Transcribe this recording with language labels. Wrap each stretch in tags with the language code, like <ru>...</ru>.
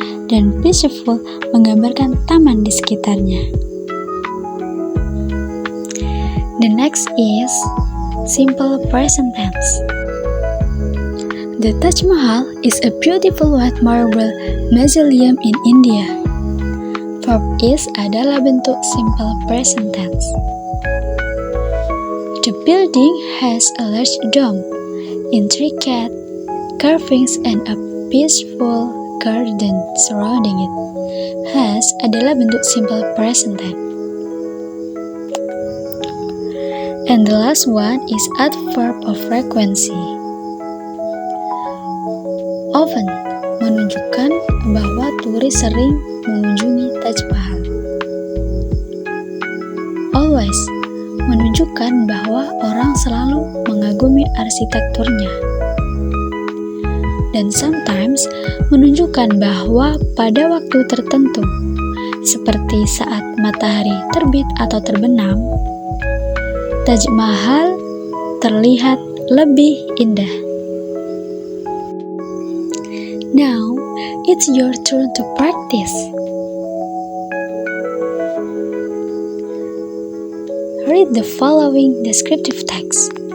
<id>Dan peaceful, menggambarkan taman di sekitarnya.</id> <en>The next is simple present tense. The Taj Mahal is a beautiful white marble mausoleum in India.</en> <id>Verb is adalah bentuk simple present tense.</id> <en>The building has a large dome, intricate carvings, and a peaceful garden surrounding it.</en> <id>Has adalah bentuk simple present tense.</id> <en>And the last one is adverb of frequency.</en> <id>Often menunjukkan bahwa turis sering mengunjungi Taj Mahal. Always menunjukkan bahwa orang selalu mengagumi arsitekturnya. Dan sometimes menunjukkan bahwa pada waktu tertentu, seperti saat matahari terbit atau terbenam, Taj Mahal terlihat lebih indah. Now,</id> <en>it's your turn to practice. Read the following descriptive text.</en>